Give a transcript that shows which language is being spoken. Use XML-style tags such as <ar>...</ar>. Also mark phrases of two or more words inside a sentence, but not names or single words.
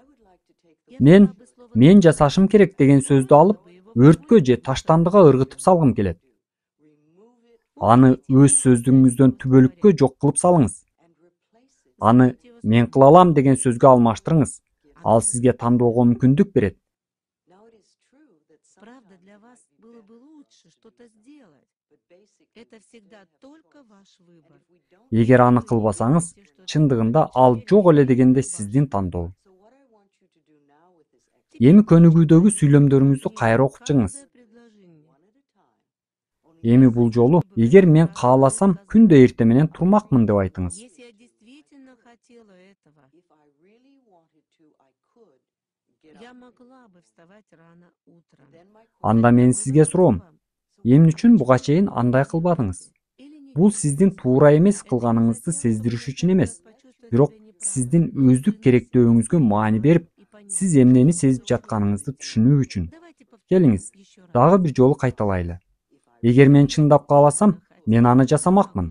<ky>Мен жасашым керек деген сөздү алып, өрткө же таштандыга ыргытып салгым келет. Аны өз сөздүгүңүздөн түбөлүккө жок кылып салыңыз. Аны мен кыла алам деген сөзгө алмаштырыңыз. Ал сизге тандоого мүмкүндүк берет.</ky> <ru>Правда, для вас было бы лучше что-то сделать. Это всегда только ваш выбор.</ru> <ky>Эгер аны кылбасаңыз, чындыгында ал жок эле дегенде сиздин тандоо. Эми көнүгүүдөгү сүйлөмдөрүңүздү кайра окуп чыгыңыз. Эми бул жолу, эгер мен кааласам, күндө эртең менен турмакмын деп айтыңыз.</ky> <ru>Если я действительно хотела этого, я могла бы вставать рано утром.</ru> <ky>Анда мен сизге суроом, эмне үчүн буга чейин андай кылбадыңыз? Бул сиздин туура эмес кылганыңызды сездириш үчүн эмес, бирок сиздин өздүк керектөөңүзгө маани берип, сиз эмнени сезип жатканыңызды түшүнүү үчүн. Келиңиз, дагы бир жолу кайталайлы. Эгер мен чындап кааласам, мен аны жасамакмын.</ky>